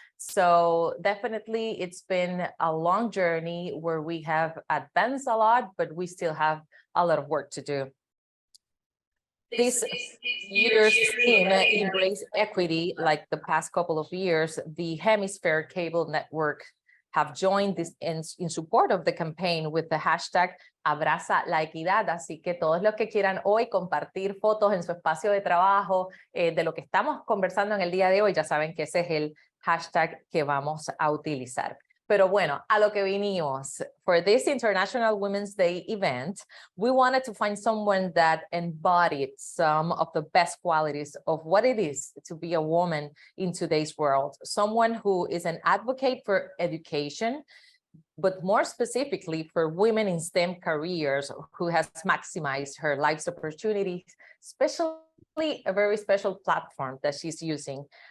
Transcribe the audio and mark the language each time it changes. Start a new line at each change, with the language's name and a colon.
English: So definitely it's been a long journey where we have advanced a lot, but we still have a lot of work to do. This year's theme, Embrace Equity, like the past couple of years, the Hemisphere cable network have joined this in support of the campaign with the hashtag Abraza la Equidad.
Spanish: Así que todos los que quieran hoy compartir fotos en su espacio de trabajo de lo que estamos conversando en el día de hoy, ya saben que ese es el hashtag que vamos a utilizar. Pero bueno, a lo que vinimos.
English: For this International Women's Day event, we wanted to find someone that embodied some of the best qualities of what it is to be a woman in today's world. Someone who is an advocate for education, but more specifically for women in STEM careers, who has maximized her life's opportunities, especially a very special platform that she's using.